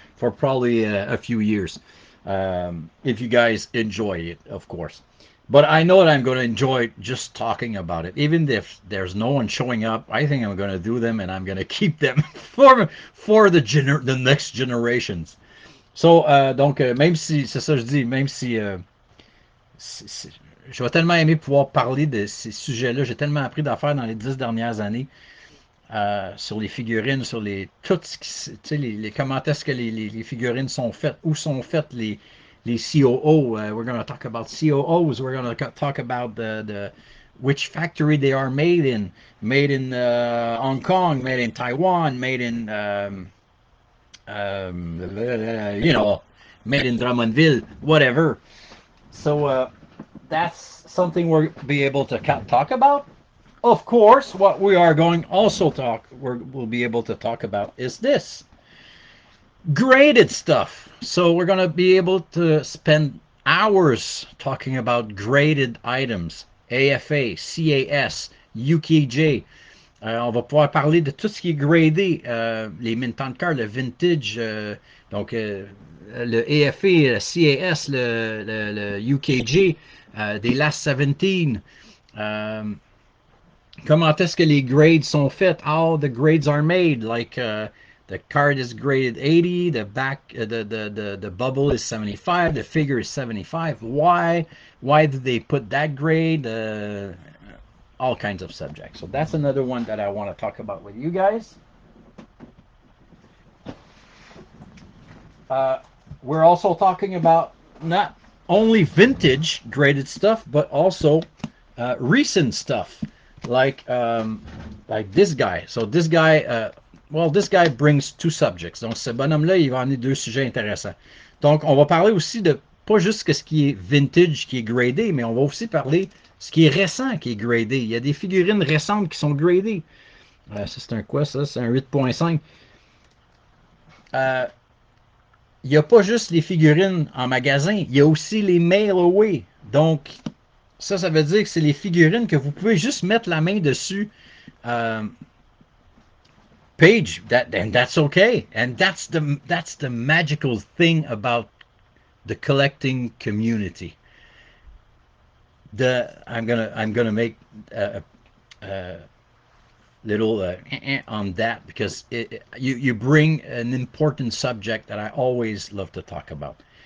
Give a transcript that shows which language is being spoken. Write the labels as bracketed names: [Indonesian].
[English] For probably a few years. If you guys enjoy it, of course. But I know that I'm going to enjoy just talking about it. Even if there's no one showing up, I think I'm going to do them and I'm going to keep them for the next generations. [French] So, donc, même si, c'est ça que je dis, même si je vais tellement aimer pouvoir parler de ces sujets-là, j'ai tellement appris d'affaires dans les 10 dernières années sur les figurines, sur les toutes, comment est-ce que les figurines sont faites, où sont faites les COO. [English] We're going to talk about COOs. We're going to talk about the which factory they are made in Hong Kong, made in Taiwan, made in you know, made in Drummondville, whatever. So that's something we'll be able to talk about. Of course, what we are going also we'll be able to talk about is this graded stuff. So we're going to be able to spend hours talking about graded items, AFA, CAS, UKJ. [French] On va pouvoir parler de tout ce qui est gradé, les mint on card, le vintage, donc le AFA, le CAS, le UKJ, des Last 17. Comment est-ce que les grades sont faits? [English] How the grades are made? Like the card is graded 80, the back, the bubble is 75, the figure is 75. Why? Why did they put that grade? All kinds of subjects. So that's another one that I want to talk about with you guys. We're also talking about not only vintage graded stuff, but also recent stuff, like um, like this guy. So this guy, well, this guy brings two subjects. [French] Donc ce bonhomme-là, il va amener deux sujets intéressants. Donc on va parler aussi de pas juste que ce qui est vintage, qui est gradé, mais on va aussi parler ce qui est récent, qui est gradé. Il y a des figurines récentes qui sont gradées. Ça c'est un quoi ça? C'est un 8.5. Euh, il n'y a pas juste les figurines en magasin, il y a aussi les mail away. Donc, ça veut dire que c'est les figurines que vous pouvez juste mettre la main dessus. [English] Um, Page, and that's okay. And that's the magical thing about the collecting community. I'm gonna make a, a little on that because you bring an important subject that I always love to talk about.